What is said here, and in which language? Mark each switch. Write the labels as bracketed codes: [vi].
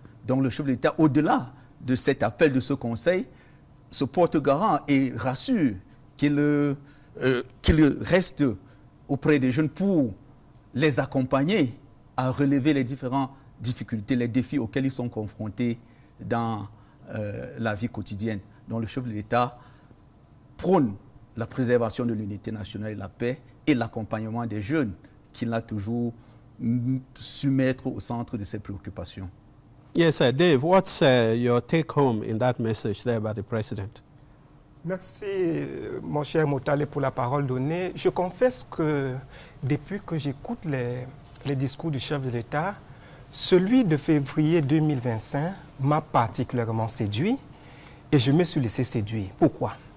[fr] Donc le chef de l'État, au-delà de cet appel de ce conseil, se porte garant et rassure qu'il reste auprès des jeunes pour les accompagner à relever les différentes difficultés, les défis auxquels ils sont confrontés dans la vie quotidienne. Donc le chef de l'État prône la préservation de l'unité nationale et la paix et l'accompagnement des jeunes qu'il a toujours su mettre au centre de ses préoccupations. [en] Yes, Dave, what's your take home in that message there by the President? [fr] Merci, mon cher Motale, pour la parole donnée. Je confesse que depuis que j'écoute les discours du chef de l'État, celui de février 2025 m'a particulièrement séduit et je me suis laissé séduire. Pourquoi?